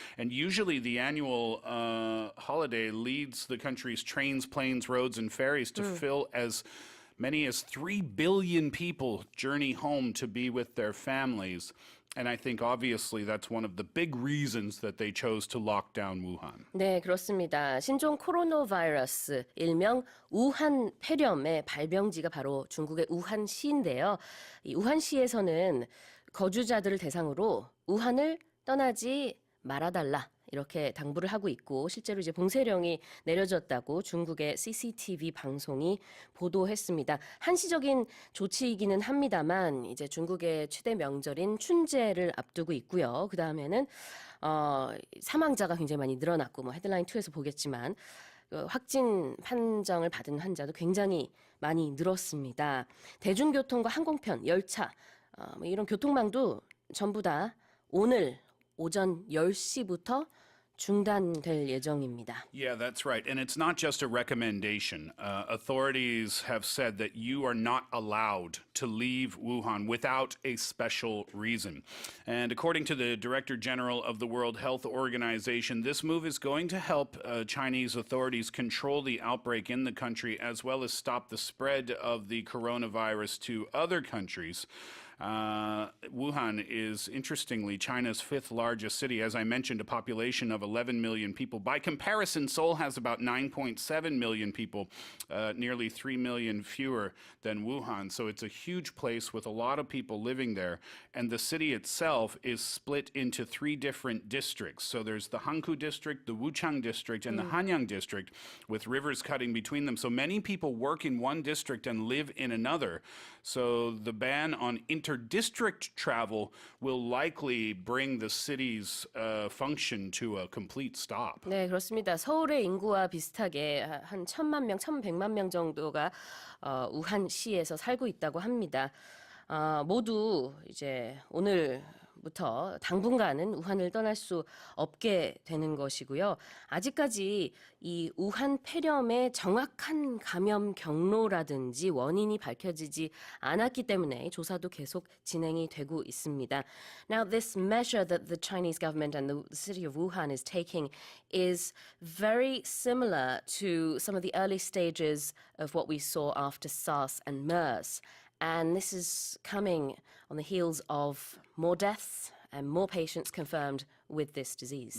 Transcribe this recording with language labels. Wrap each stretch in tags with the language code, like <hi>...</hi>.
<en>And usually the annual holiday leads the country's trains, planes, roads, and ferries to fill as many as 3 billion people journey home to be with their families. And I think obviously that's one of the big reasons that they chose to lock down Wuhan.</en> <ko>네, 그렇습니다. 신종 코로나 바이러스, 일명 우한 폐렴의 발병지가 바로 중국의 우한시인데요. 이 우한시에서는 거주자들을 대상으로 우한을 떠나지 말아달라. 이렇게 당부를 하고 있고 실제로 이제 봉쇄령이 내려졌다고 중국의 CCTV 방송이 보도했습니다. 한시적인 조치이기는 합니다만 이제 중국의 최대 명절인 춘제를 앞두고 있고요. 그 다음에는 사망자가 굉장히 많이 늘어났고 뭐 헤드라인 2에서 보겠지만 확진 판정을 받은 환자도 굉장히 많이 늘었습니다. 대중교통과 항공편, 열차 뭐 이런 교통망도 전부 다 오늘 오전 10시부터 중단될 예정입니다.</ko> <en>Yeah, that's right. And it's not just a recommendation. Authorities have said that you are not allowed to leave Wuhan without a special reason. And according to the Director General of the World Health Organization, this move is going to help Chinese authorities control the outbreak in the country as well as stop the spread of the coronavirus to other countries. Wuhan is, interestingly, China's fifth largest city. As I mentioned, a population of 11 million people. By comparison, Seoul has about 9.7 million people, nearly 3 million fewer than Wuhan. So it's a huge place with a lot of people living there. And the city itself is split into 3 different districts. So there's the Hankou district, the Wuchang district, and the Hanyang district, with rivers cutting between them. So many people work in one district and live in another. So the ban on inter-district travel will likely bring the city's function to a complete stop.</en> <ko>네, 그렇습니다. 서울의 인구와 비슷하게 한 1,000만 명, 1,100만 명 정도가 우한시에서 살고 있다고 합니다. 모두 이제 오늘부터 당분간은 우한을 떠날 수 없게 되는 것이고요. 아직까지 이 우한 폐렴의 정확한 감염 경로라든지 원인이 밝혀지지 않았기 때문에 조사도 계속 진행이 되고 있습니다.</ko> <en>Now, this measure that the Chinese government and the city of Wuhan is taking is very similar to some of the early stages of what we saw after SARS and MERS. And this is coming on the heels of more deaths and more patients confirmed with this disease.</en>